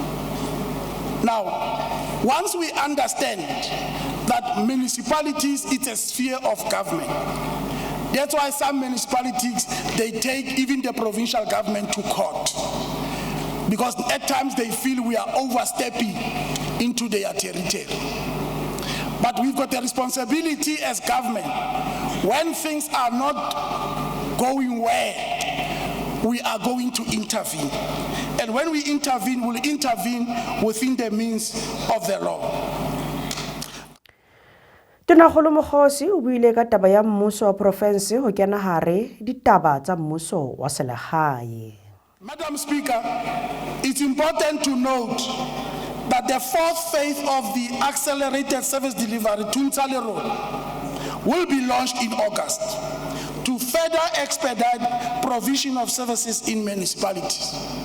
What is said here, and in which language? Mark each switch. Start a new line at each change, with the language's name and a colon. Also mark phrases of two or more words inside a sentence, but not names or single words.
English: Now, once we understand that municipalities is a sphere of government, that's why some municipalities, they take even the provincial government to court, because at times they feel we are overstepping into their territory. But we've got a responsibility as government. When things are not going well, we are going to intervene. And when we intervene, we'll intervene within the means of the law.
Southern Sotho: Tonakgolo Mokgosi o buile ka taba ya mmuso wa province ho kena hare ditaba tsa mmuso wa selehae.
English: Madam Speaker, it's important to note that the fourth phase of the accelerated service delivery, Thuntsha-Lerwele, will be launched in August to further expedite provision of services in municipalities.